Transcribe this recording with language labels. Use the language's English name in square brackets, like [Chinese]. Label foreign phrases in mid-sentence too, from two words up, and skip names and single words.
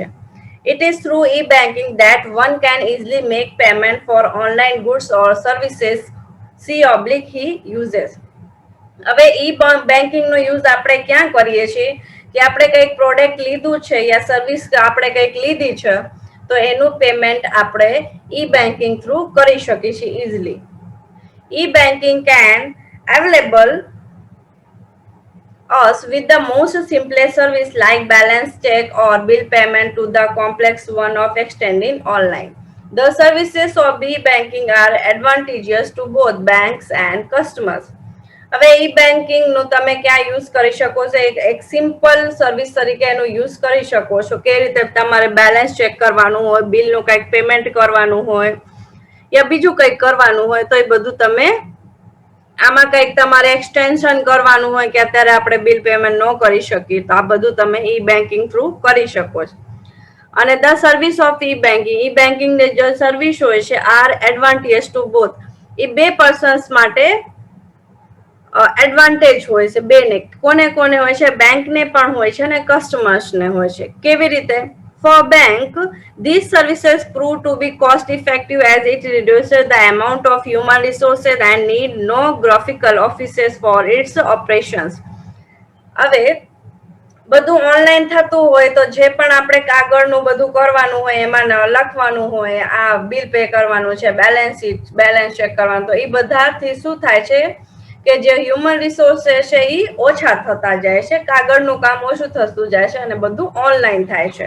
[English] It is through e-banking that one can easily make payment for online goods or services. C oblique he uses. [Gujarati] હવે [English] e banking [Gujarati] નો યુઝ આપણે ક્યાં કરીએ છીએ કે આપણે કંઈક પ્રોડક્ટ લીધું છે યા સર્વિસ આપણે કંઈક લીધી છે તો એનું પેમેન્ટ આપણે [English] e banking through [Gujarati] કરી શકીએ છીએ ઇઝીલી. [English] E-banking can available us with the most simplest service like balance check or bill payment to the complex one of extending online. The services of e-banking are advantageous to both banks and customers. [Gujarati] હવે [English] e banking [Gujarati] નું તમે ક્યાં યુઝ કરી શકો છો? એક [English] simple service [Gujarati] તરીકે એનું યુઝ કરી શકો છો. કેવી રીતે તમારે [English] balance check [Gujarati] કરવાનું હોય, બિલનું કંઈક પેમેન્ટ કરવાનું હોય યા બીજું કંઈક કરવાનું હોય તો એ બધું તમે આમાં કંઈક તમારે એક્સટેન્શન કરવાનું હોય કે અત્યારે આપણે [English] bill payment [Gujarati] ન કરી શકીએ તો આ બધું તમે [English] e banking through [Gujarati] કરી શકો છો. અને [English] the service of e banking [Gujarati] ની જે સર્વિસ હોય છે [English] are advantage to both. [Gujarati] એ બે પર્સન્સ માટે એડવાન્ટેજ હોય છે બેને. કોને કોને હોય છે? બેંકને પણ હોય છે અને કસ્ટમર્સને હોય છે. કેવી રીતે? [English] For bank, these services prove to be cost effective as it reduces the amount of human resources and need no graphical offices for its operations. [Gujarati] હવે બધું ઓનલાઈન થતું હોય તો જે પણ આપણે કાગળનું બધું કરવાનું હોય એમાં લખવાનું હોય, આ [English] bill pay [Gujarati] કરવાનું છે, [English] balance sheet, balance check [Gujarati] કરવાનું, તો એ બધાથી શું થાય છે કે જે [English] human resources [Gujarati] છે એ ઓછા થતા જાય છે, કાગળનું કામ ઓછું થતું જાય છે અને બધું ઓનલાઈન થાય છે.